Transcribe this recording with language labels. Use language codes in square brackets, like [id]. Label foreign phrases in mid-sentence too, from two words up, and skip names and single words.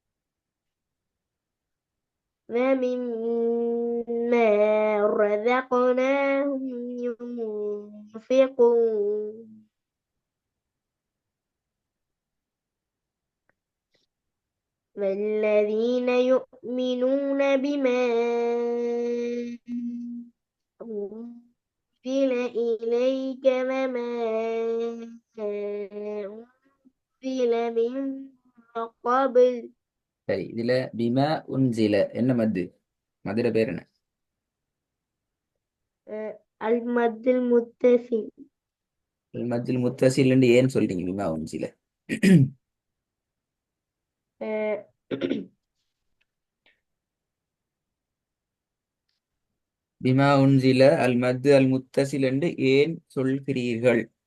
[ar] ومما رزقناهم ينفقون والذين يؤمنون بما أنزل إليك وما أنزل من قبل. [ta] சரி, இதுல [ar] بما أنزل [ta] என்ன மத்து? மதுர பேர் என்ன? [ar] المد المتصل. المد المتصل [ta] ஏன்னு சொல்றீங்க [ar] بما أنزل? آه، بما أنزل المد المتصل [ta] என்று ஏன் சொல்கிறீர்கள்?